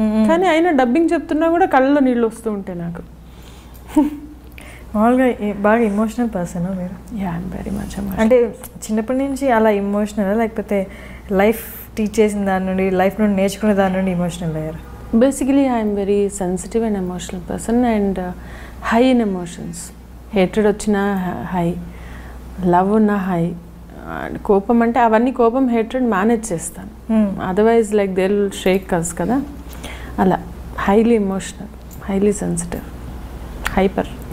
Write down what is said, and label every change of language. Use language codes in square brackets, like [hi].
[te] కానీ అయినా డబ్బింగ్ చెప్తున్నా కూడా కళ్ళలో నీళ్ళు వస్తూ ఉంటాయి నాకు. మామూలుగా బాగా ఇమోషనల్ పర్సన్ మీరు? [en] Yeah, I'm very much. [te] అంటే చిన్నప్పటి నుంచి అలా ఇమోషనల్, లేకపోతే లైఫ్ టీచ్ చేసిన దాని నుండి, లైఫ్ నుండి నేర్చుకునే దాని నుండి ఇమోషనల్ అయ్యారు? [en] Basically, I am very sensitive and emotional person and high in emotions. [te] Hatred వచ్చినా high, love ఉన్నా high, కోపం అంటే అవన్నీ కోపం hatred మేనేజ్ చేస్తాను. [en] Otherwise like they will shake us కదా. అలా highly emotional, highly sensitive, hyper.